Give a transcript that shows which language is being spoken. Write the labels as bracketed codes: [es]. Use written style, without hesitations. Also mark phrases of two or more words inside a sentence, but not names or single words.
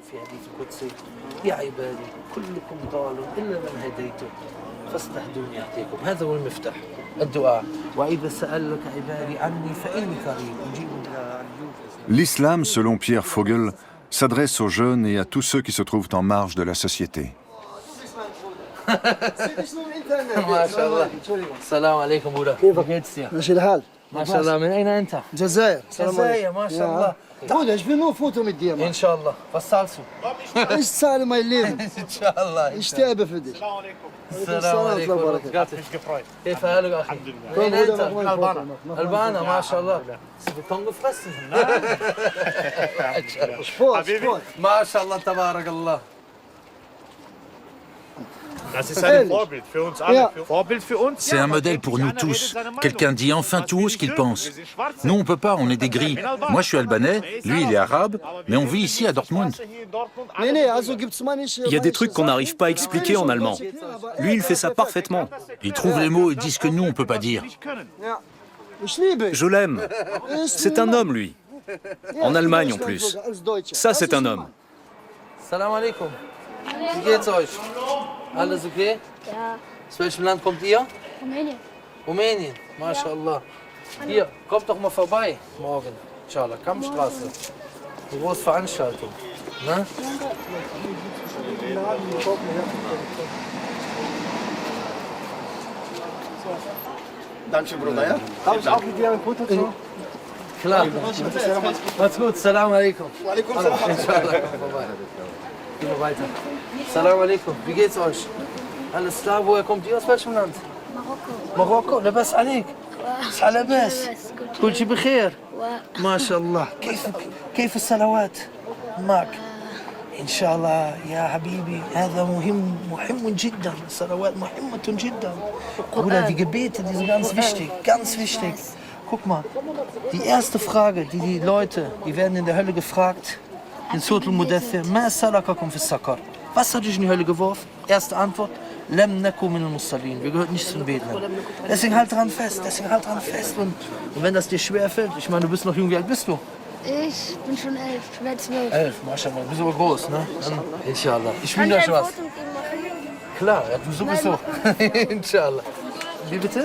[fr] L'islam, selon Pierre Vogel, s'adresse aux jeunes et à tous ceux qui se trouvent en marge de la société. [ar] ماشي الحال ما شاء الله، من أين أنت? Jazair. Jazair, MashaAllah. [de] Bruder, ich will nur ein Foto mit dir machen. Inshallah. Was zahlst du? Ich zahle mein Leben. Inshallah. Ich sterbe für dich. [ar] السلام عليكم ورحمة الله. كيف حالك أخي؟ من أنت؟ ألبانا ما شاء الله. بتكون gefressen. Sport, Sport. ما شاء الله تبارك الله. [fr] C'est un modèle pour nous tous. Quelqu'un dit enfin tout haut ce qu'il pense. Nous, on peut pas, on est des gris. Moi, je suis albanais, lui, il est arabe, mais on vit ici à Dortmund. Il y a des trucs qu'on n'arrive pas à expliquer en allemand. Lui, il fait ça parfaitement. Ils trouvent les mots et disent que nous, on peut pas dire. Je l'aime. C'est un homme, lui. En Allemagne, en plus. Ça, c'est un homme. [ar] سلام عليكم. [de] Wie geht's euch? Alles okay? Ja. Aus welchem Land kommt ihr? Rumänien. Rumänien, MashaAllah. Hier, kommt doch mal vorbei morgen. Inshallah, Kampfstraße. Eine große Veranstaltung. Ne? Danke, Bruder, ja? Darf ich auch mit dir ein Foto zu? Klar. Macht's gut, [ar] سلام عليكم. عليكم سلام. [de] Inshallah, komm vorbei. Gehen wir weiter. Salam alaikum, wie geht's euch? Alles klar, woher kommt ihr, aus welchem Land? Marokko. Marokko, [ar] لاباس عليك؟ صحة لاباس؟ كل شيء بخير؟ ما شاء الله، كيف الصلوات معك؟ إن شاء الله يا حبيبي هذا مهم جدا، الصلوات مهمة جدا. [de] Bruder, die Gebete, die sind ganz wichtig, ganz wichtig. Guck mal, die erste Frage, die Leute, die werden in der Hölle gefragt, in Surah Al-Mudaththir, [ar] ما سلككم في سقر? [de] Was hat dich in die Hölle geworfen? Erste Antwort, [ar] لم نك من المصلين. [de] Wir gehören nicht zu den Betern. Deswegen halt dran fest, Und wenn das dir schwer fällt, ich meine, du bist noch jung, wie alt bist du? Ich bin schon 11, ich werde 12. 11, Mashallah, du bist aber groß, ne? Inshallah. Ich will euch was. Klar, ja, du sowieso. Inshallah. Wie bitte?